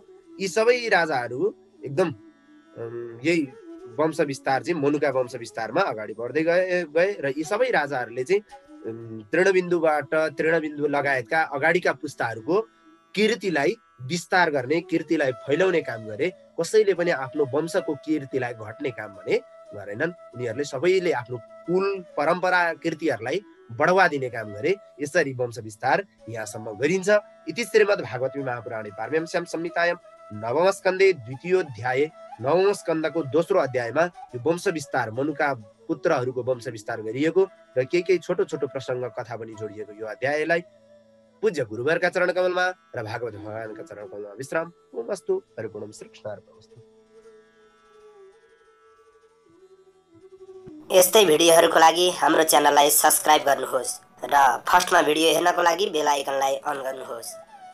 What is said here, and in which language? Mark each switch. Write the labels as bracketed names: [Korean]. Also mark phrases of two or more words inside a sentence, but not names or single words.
[Nepali] यी सबै राजाहरू एकदम यही वंश विस्तार चाहिँ मनुका वंश विस्तारमा अगाडि बढ्दै गए र यी सबै राजाहरूले चाहिँ तृणबिन्दु लगायतका अगाडिका पुस्ताहरूको कीर्तिलाई विस्तार गर्ने, कीर्तिलाई फैलाउने काम गरे। कसैले पनि आफ्नो वंशको कीर्तिलाई घट्ने काम भने गरेनन्। उनीहरूले सबैले आफ्नो कुल परम्परा कीर्तिहरूलाई बढावा दिने काम गरे। यसरी वंश विस्तार यहाँसम्म गरिन्छ। [Sanskrit] इति श्रीमद् भागवती महापुराणे पारमहंस्यां संहितायां नवम स्कन्धे 2य अध्याय, [Nepali] नवम स्कन्धको दोस्रो अध्यायमा यो वंश विस्तार, मनुका पुत्रहरूको वंश विस्तार गरिएको र केही छोटो छोटो प्रसङ्ग कथा पनि जोडिएको यो अध्यायलाई पूज्य गुरुवरका चरण कमलमा र भागवत भगवानका चरण कमलमा विश्राम। [Sanskrit] ओम अस्तु परिपूर्णम श्री कृष्णार्पणमस्तु। [Nepali] यस्तै भिडियोहरूको लागि हाम्रो [English] channel subscribe [Nepali] गर्नुहोस् र [English] first video [Nepali] हेर्नको लागि [English] bell icon [Nepali] अन गर्नुहोस्।